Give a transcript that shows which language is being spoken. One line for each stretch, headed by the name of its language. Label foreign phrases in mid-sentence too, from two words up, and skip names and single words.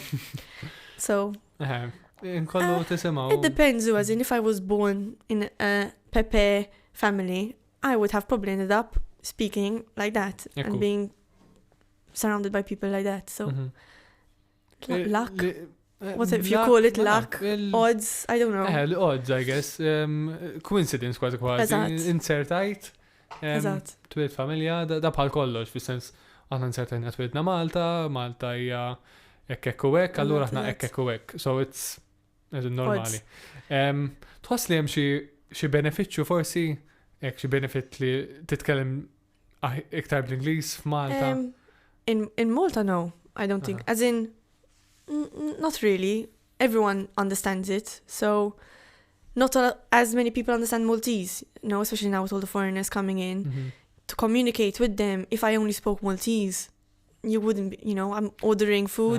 English: So it depends, as in if I was born in a Pepe family, I would have probably ended up speaking like that and being surrounded by people like that. So luck. What if you call it luck? Odds? I don't know. Odds, I guess. Coincidence quasi.
Maltese: Insertajt. Twiet familja, da bħal kollox, fis-sens aħna insertajna twietna Malta hija ekk u hekk, allura aħna ekk u hekk.
English: So it's normali.
Maltese: Tħoss li hemm xi benefiċċju forsi xi benefit li titkellem iktar bl-Ingliż f'Malta?
English: In Malta, no. I don't think. As in, not really. Everyone understands it. So not as many people understand Maltese, you know, especially now with all the foreigners coming in. To communicate with them, if I only spoke Maltese, you wouldn't be, you know, I'm ordering food.